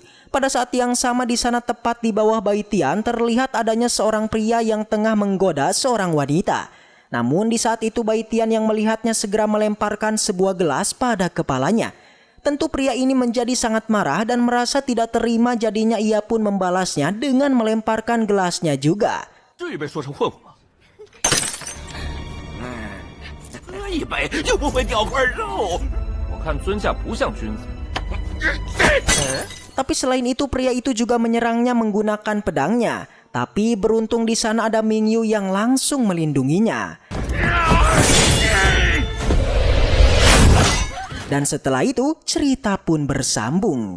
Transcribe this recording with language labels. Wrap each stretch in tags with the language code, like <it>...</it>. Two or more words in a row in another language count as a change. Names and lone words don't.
<id>Pada saat yang sama di sana tepat di bawah Bai Tian terlihat adanya seorang pria yang tengah menggoda seorang wanita. Namun di saat itu Bai Tian yang melihatnya segera melemparkan sebuah gelas pada kepalanya. Tentu pria ini menjadi sangat marah dan merasa tidak terima, jadinya ia pun membalasnya dengan melemparkan gelasnya juga.</id> <zh>至于被说成混混吗？喝一杯就不会掉块肉。我看尊驾不像君子。</zh> <id>Tapi selain itu pria itu juga menyerangnya menggunakan pedangnya. Tapi beruntung di sana ada Mingyu yang langsung melindunginya. Dan setelah itu cerita pun bersambung.</id>